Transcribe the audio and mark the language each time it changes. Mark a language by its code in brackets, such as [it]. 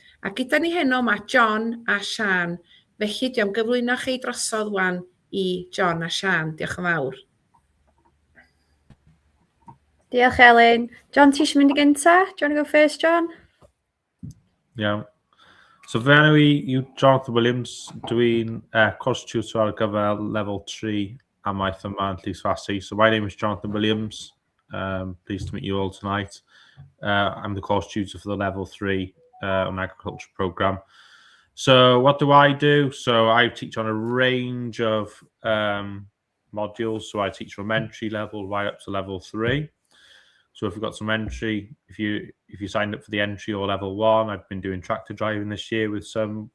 [cy] A gyda ni heno mae John a Sian. Felly diolch am gyflwyno chi drosodd wan i John a Sian. Diolch yn fawr. Diolch Elin. John, ti eisiau mynd i gynta? [en] Do you want to go first, John? Yeah. So [cy] fe enw I yw Jonathan Williams. Dwi'n course tutor ar gyfer level 3 amaeth yma yn Llysfasi. [en] So my name is Jonathan Williams. Pleased to meet you all tonight. I'm the course tutor for the level 3 on agriculture program. So what do I do? So I teach on a range of modules. So I teach from entry level right up to level 3. So if we've got some entry, if you signed up for the entry or level 1, I've been doing tractor driving this year with some.